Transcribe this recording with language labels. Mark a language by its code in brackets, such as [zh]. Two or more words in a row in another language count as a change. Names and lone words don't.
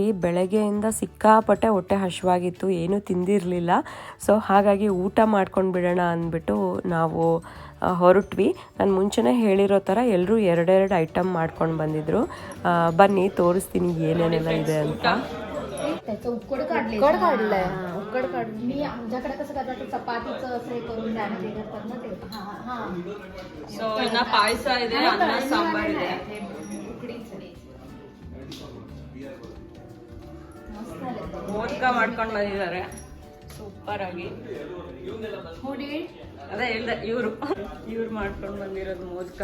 [kn] ಬೆಳಗ್ಗೆಯಿಂದ ಸಿಕ್ಕಾಪಟ್ಟೆ ಹೊಟ್ಟೆ ಹಸಿವಾಗಿತ್ತು, ಏನೂ ತಿಂದಿರಲಿಲ್ಲ. ಸೊ ಹಾಗಾಗಿ ಊಟ ಮಾಡ್ಕೊಂಡು ಬಿಡೋಣ ಅಂದ್ಬಿಟ್ಟು ನಾವು ಹೊರಟ್ವಿ. ನಾನು ಮುಂಚೆನೇ ಹೇಳಿರೋ ಥರ ಎಲ್ಲರೂ ಎರಡೆರಡು ಐಟಮ್ ಮಾಡ್ಕೊಂಡು ಬಂದಿದ್ರು. ಬನ್ನಿ तोरिस्ತೀನಿ ಏನೇನೆಲ್ಲ ಇದೆ ಅಂತ. [mr] त्याचं उकड काढलंय. उकड काढून मी आमच्याकडे कसं करतात चपातीचं असं हे करून डॅमेज करतात ना ते. हा [kn] ಸೊ ಇನ್ನ ಪಾಯಸ ಇದೆ, ಅನ್ನ ಸಾಂಬಾರ್ ಇದೆ. ಮೋದಕ ಮಾಡ್ಕೊಂಡು ಬಂದಿದ್ದಾರೆ ಸೂಪರ್ ಆಗಿ. ಅದೇ ಹೇಳ್ದೆ ಇವ್ರು ಮಾಡ್ಕೊಂಡು ಬಂದಿರೋದು ಮೋದಕ.